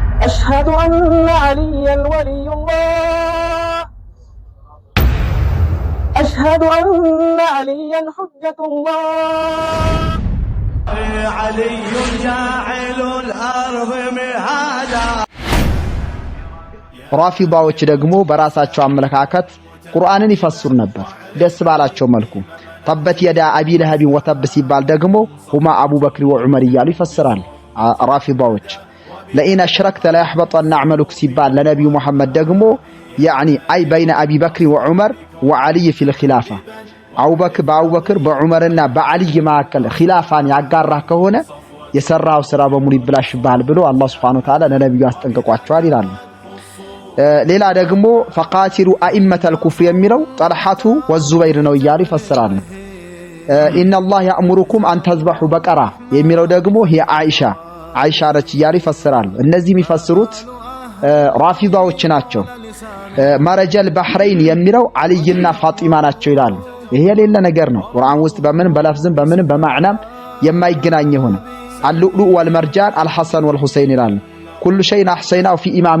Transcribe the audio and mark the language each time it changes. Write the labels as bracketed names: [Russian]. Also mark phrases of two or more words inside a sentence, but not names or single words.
[Arabic] أشهد أن عليا ولي الله أشهد أن عليا حجة الله علي جاعل الأرض مهادا [Amharic] ራፊዳዎች ደግሞ በራሳቸው አመለካከት ቁርአንን ይፈስሩ ነበር ደስ ባላቸው መልኩ [Arabic] تبت يدا أبي لهب وتب [Amharic] ሲባል ደግሞ [Arabic] هما أبو بكر وعمر [Amharic] ይያሉ ይፈስራል ራፊዳዎች [Arabic] لئن أشركت ل يحبطن عملك [Amharic] ሲባል ለነብዩ መሐመድ ደግሞ [Arabic] يعني اي بين ابي بكر وعمر وعلي في الخلافه [Amharic] አቡበክር በዑመርና በአልይ መካከል ኺላፋን ያጋራ ከሆነ የሰራው ስራ በሙሉ ይብላሽባል ብሎ አላህ [Arabic] سبحانه وتعالى [Amharic] ለነብዩ አስጠንቅቋቸዋል ይላሉ ሌላ ደግሞ [Arabic] فقاتلوا أئمة الكفر [Amharic] የሚለው ጠልሐቱ ወዙበይር ነው ይያሉ ይፈስራሉ [Arabic] ان الله يأمركم ان تذبحوا بقرة [Amharic] የሚለው ደግሞ هي አይሻ ረች ይያሉ ይፈስራሉ እነዚህ የሚፈስሩት ራፊዳዎች ናቸው [Arabic] مرج البحرين [Amharic] የሚለው አልይና ፋጢማ ናቸው ይላሉ ይሄ ሌላ ነገር ነው ቁርአን ውስጥ በምን በለፍዝም በምን በማዕናም የማይገናኝ ሆነ [Arabic] اللؤلؤ والمرجان [Amharic] አልሐሰን ወልሁሰይን ይላሉ [Arabic] كل شيء أحصيناه في إمام